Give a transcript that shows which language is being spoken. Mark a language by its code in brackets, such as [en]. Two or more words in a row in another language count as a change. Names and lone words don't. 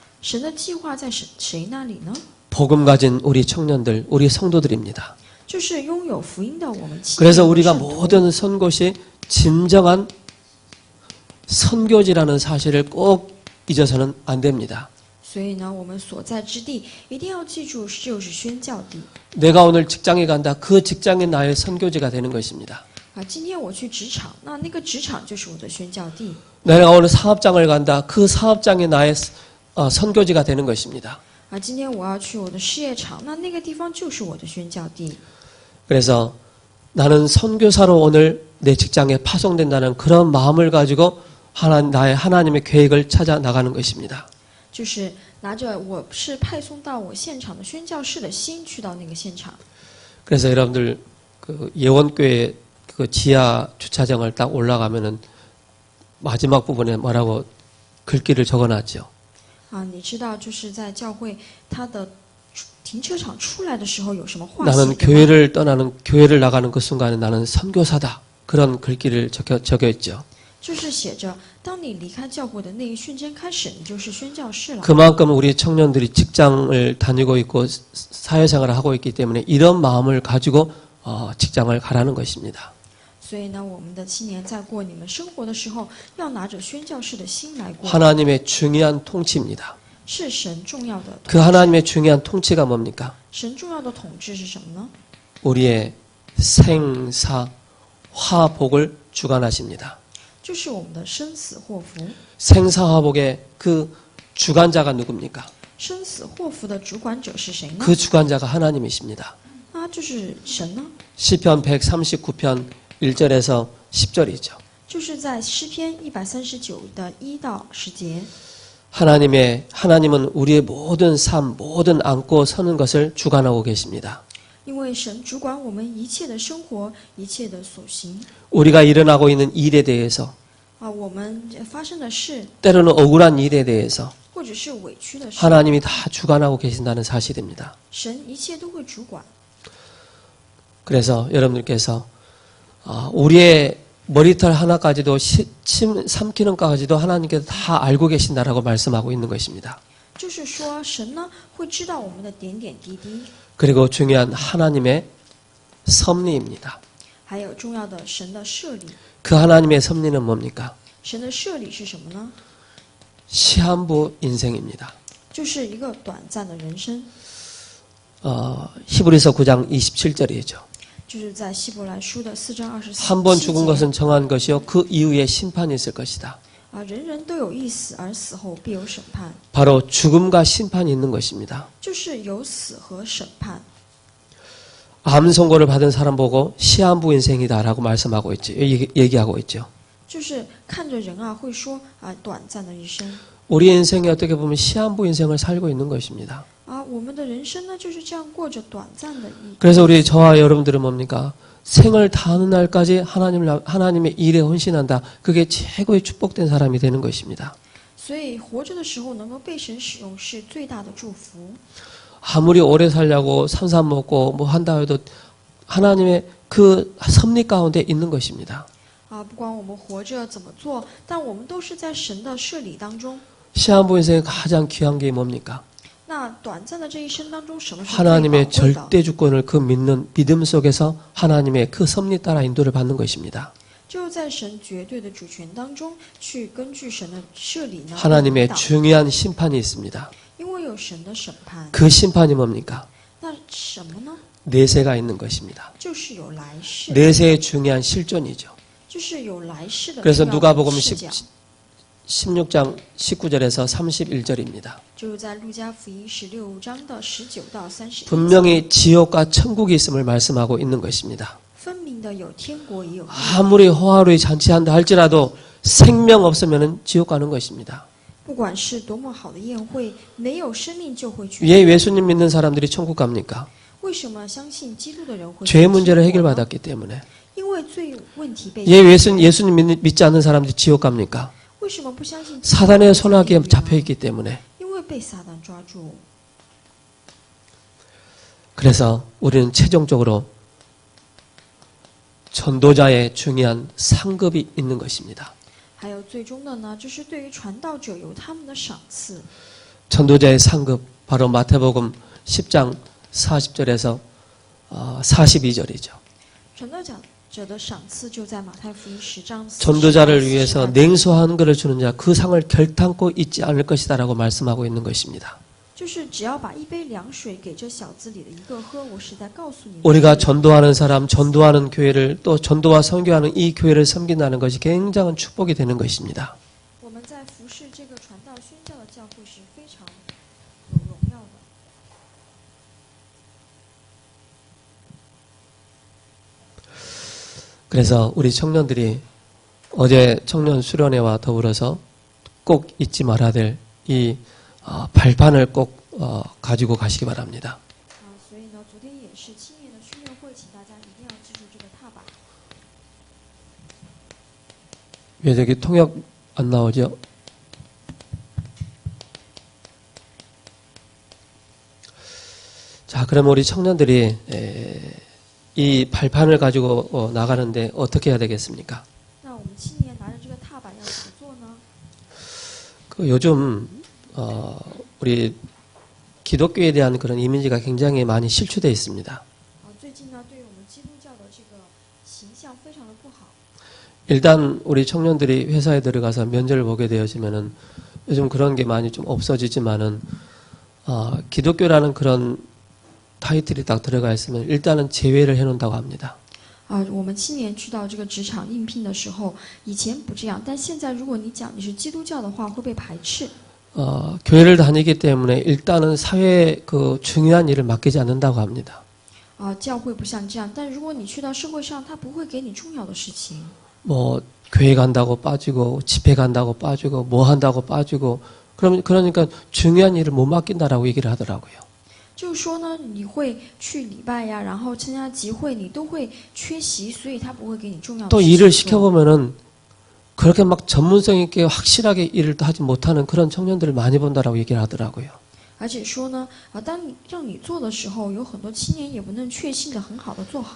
[zh] 神的计划在谁那里呢？ [ko] 복음 가진 우리 청년들, 우리 성도들입니다. [zh] 就是拥有福音的我们青 [ko] 그래서 [zh] 年 [ko] 우리가 [zh] 圣徒。 [ko] 모든 선 곳이 진정한 선교지라는 사실을 꼭 잊어서는 안 됩니다. [zh] 所以呢，我们所在之地一定要记住，就是宣教地。 [ko] 내가 오늘 직장에 간다. 그 직장이 나의 선교지가 되는 것입니다. [zh] 今天我去职场，那个职场就是我的宣教地。 [ko] 내가 오늘 사업장을 간다. 그 사업장이 나의 선교지가 되는 것입니다. [zh] 今天我要去我的事业场，那个地方就是我的宣教地。 [ko] 그래서 나는 선교사로 오늘 내 직장에 파송된다는 그런 마음을 가지고 나의 하나님의 계획을 찾아 나가는 것입니다. [zh] 就是拿着我是派送到我现场的宣教士的心去到那个现场。 [ko] 그래서 여러분들 그 예원교회 그 지하 주차장을 딱 올라가면은 마지막 부분에 뭐라고 글귀를 적어놨죠. [zh] 你知道就是在教会它的停车场出来的时候有什么话写 [ko] 나는 [zh] 的吗？ [ko] 교회를 나가는 그 순간에 나는 선교사다. 그런 글귀를 적혀 있죠. [zh] 就是写着，当你离开教会的那一瞬间开始，你就是宣教士了。 [ko] 그만큼 우리 청년들이 직장을 다니고 있고 사회생활을 하고 있기 때문에 이런 마음을 가지고 직장을 가라는 것입니다. [zh] 所以呢，我们的青年在过你们生活的时候，要拿着宣教士的心来过。 [ko] 하나님의 중요한 통치입니다. [zh] 是神重要的统 [ko] 그 하나님의 중요한 통치가 뭡니까? [zh] 神重要的统治是什么呢？ [ko] 우리의 생사 화복을 주관하십니다. [zh] 就是我们的生死祸福。 [ko] 생사화복의 그 주관자가 누굽니까? [zh] 生死祸福的主管者是谁呢？ [ko] 그 주관자가 하나님이십니다. [zh] 就是神呢， [ko] 시편 139편 1절에서 10절이죠. [zh] 就是在诗篇139的1到10节。 [ko] 하나님은 우리의 모든 삶, 모든 안고 서는 것을 주관하고 계십니다. [zh] 因为神主管我们一切的生活，一切的所行。 [ko] 우리가 일어나고 있는 일에 대해서 [zh] 我们发生的事， [ko] 때로는 억울한 일에 대해서 [zh] 或者是委屈的事， [ko] 하나님이 다 주관하고 계신다는 사실입니다. [zh] 神一切都会主管。 [ko] 그래서 여러분들께서 우리의 머리털 하나까지도 삼키는 것까지도 하나님께서 다 알고 계신다라고 말씀하고 있는 것입니다. [zh] 就是说神呢会知道我们的点点滴滴， [ko] 그리고 중요한 하나님의 섭리입니다. [zh] 还有重要的神的设立。 [ko] 그 하나님의 섭리는 뭡니까? [zh] 神的设立是什么呢？ [ko] 시한부 인생입니다. [zh] 就是一个短暂的人生， [ko] 히브리서 9장 27절이죠. [zh] 就是在希伯来书的4章24 [ko] 한 번 죽은 [zh] 节 [ko] 것은 정한 것이요 그 이후에 심판이 있을 것이다. [zh] 人人都有一死，而死后必有审判， [ko] 바로 죽음과 심판이 있는 것입니다. [zh] 就是有死和审判。 [ko] 암 선고를 받은 사람 보고 시한부 인생이다라고 말씀하고 있죠. 얘기하고 있죠. [zh] 就是看着人会说短暂的一生 [ko] 우리 인생이 어떻게 보면 시한부 인생을 살고 있는 것입니다. [zh] 我们的人生呢就是这样过着短暂的一。 [ko] 그래서 우리 저와 여러분들은 뭡니까? 생을 다하는 날까지 하나님의 일에 헌신한다. 그게 최고의 축복된 사람이 되는 것입니다. [zh] 所以活着的时候能够被神使用是最大的祝福。 [ko] 아무리 오래 살려고 산삼 먹고 뭐 한다 해도 하나님의 그 섭리 가운데 있는 것입니다. [zh] 不管我们活着怎么做，但我们都是在神的设立当中。 [ko] 시한부 인생의 가장 귀한 게 뭡니까? [zh] 那短暂的这一生当中，什么是最宝 [ko] 하나님의 [zh] 贵的？ [ko] 절대 주권을 그 믿는 믿음 속에서 하나님의 그 섭리 따라 인도를 받는 것입니다. [zh] 就在神绝对的主权当中，去根据神的设立呢， [ko] 하나님의 [zh] 引导 [ko] 중요한 심판이 있습니다. [zh] 因为有神的审判。 [ko] 그 심판이 뭡니까? [zh] 那什么呢？ [ko] 내세가 있는 것입니다. [zh] 就是有来世， [ko] 내세의 중요한 실존이죠. [zh] 就是有来世的 [ko] 그래서 [zh] 重要的 [ko] 누가복음 [zh] 视角。 [ko] 16장 19절에서 31절입니다. [zh] 就是在路加福音16章的19到31节， [ko] 분명히 지옥과 천국이 있음을 말씀하고 있는 것입니다. [zh] 分明的有天国也有地狱。 [ko] 아무리 호화로이 잔치한다 할지라도 생명 없으면 지옥 가는 것입니다. [zh] 不管是多么好的宴会，没有生命就会去。 [ko] 왜 예수님 믿는 사람들이 천국 갑니까? [zh] 为什么相信基督的人会 [ko] 죄 [zh] 去 [ko] 문제를 [zh] 天国呢？ [ko] 해결받았기 때문에. [zh] 因为罪问题被 [ko] 왜 예수님 믿지 않는 사람들이 지옥 갑니까? [zh] 为什么不相信？ [ko] 사단의 손아귀에 잡혀있기 때문에. [zh] 因为被撒旦抓住。 [ko] 그래서 우리는 최종적으로 전도자의 중요한 상급이 있는 것입니다. [zh] 还有最终的呢，就是对于传道者有他们的赏赐。 [ko] 전도자의 상급 바로 마태복음 10장 40절에서 42절이죠. [zh] 传道者的赏赐就在马太福音10章。 [ko] 전도자를 위해서 냉수 한 그릇 주는 자 그 상을 결탄코 잊지 않을 것이다라고 말씀하고 있는 것입니다. [zh] 就是只要把一杯凉水给这小子里的一个喝，我是在告诉你们， [ko] 우리가 전도하는 사람, 전도하는 교회를 또 전도와 선교하는 이 교회를 섬긴다는 것이 굉장한 축복이 되는 것입니다. [zh] 我们在服侍这个传道宣教的教会是非常有荣耀的。 [ko] 그래서 우리 청년들이 어제 청년 수련회와 더불어서 꼭 잊지 말아야 될 이 발판을 꼭 가지고 가시기 바랍니다. [zh] 所以呢，昨天也是青年的训练会，请大家一定要记住这个踏板。 [ko] 왜 저기 통역 안 나오죠? 자, 그럼 우리 청년들이 이 발판을 가지고 나가는데 어떻게 해야 되겠습니까? [zh] 那我们青年拿着这个踏板要怎么做呢？ [ko] 그 요즘 우리 기독교에 대한 그런 이미지가 굉장히 많이 실추되어 있습니다. [zh] 最近呢，对于我们基督教的这个形象非常的不好。 [ko] 일단 우리 청년들이 회사에 들어가서 면접을 보게 되어지면은 요즘 그런 게 많이 좀 없어지지만은 기독교라는 그런 타이틀이 딱 들어가 있으면 일단은 제외를 해놓는다고 합니다. [zh] 我们青年去到这个职场应聘的时候，以前不这样，但现在如果你讲你是基督教的话，会被排斥。 [ko] 교회를 다니기 때문에 일단은 사회에 그 중요한 일을 맡기지 않는다고 합니다. [zh] 教会不像这样，但如果你去到社会上，他不会给你重要的事情。 [ko] 뭐 교회 간다고 빠지고 집회 간다고 빠지고 뭐 한다고 빠지고 그러니까 중요한 일을 못 맡긴다라고 얘기를 하더라고요. [zh] 就是说呢，你会去礼拜呀，然后参加集会，你都会缺席，所以他不会给你重要的 [ko] 또 [zh] 事情 [ko] 일을 [zh] 做。 [ko] 시켜보면은 그렇게 막 전문성 있게 확실하게 일을 하지 못하는 그런 청년들을 많이 본다라고 얘기를 하더라고요. [zh] 而且说呢，当你让你做的时候，有很多青年也不能确信的很好的做好。